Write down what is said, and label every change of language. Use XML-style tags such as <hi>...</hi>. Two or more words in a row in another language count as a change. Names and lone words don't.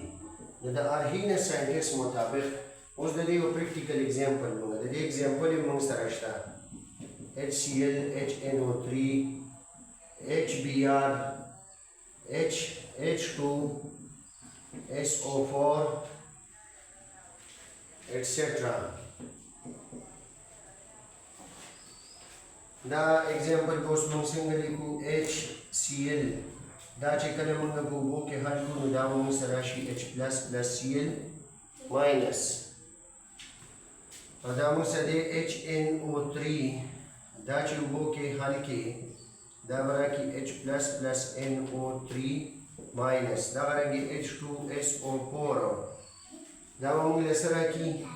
<ps>نو د ارهینس ساینټیسټ مطابق اوس د دې یو پریکټیکل اگزامپل موږ د دې اگزامپل یې موږ سره شته HCl HNO3 HBr H2 SO4 etc. دا एग्जांपल को موږ څنګه لیکو HCl دا چې کله موږ په اوبو کې حل کړو نو دا موږ سره شي H+ Cl- او دا موږ سره HNO3 دا چې اوبو کې حل کې دا راکې H+ NO3- دا راکې H2SO4 دا موږ له سره کې</ps>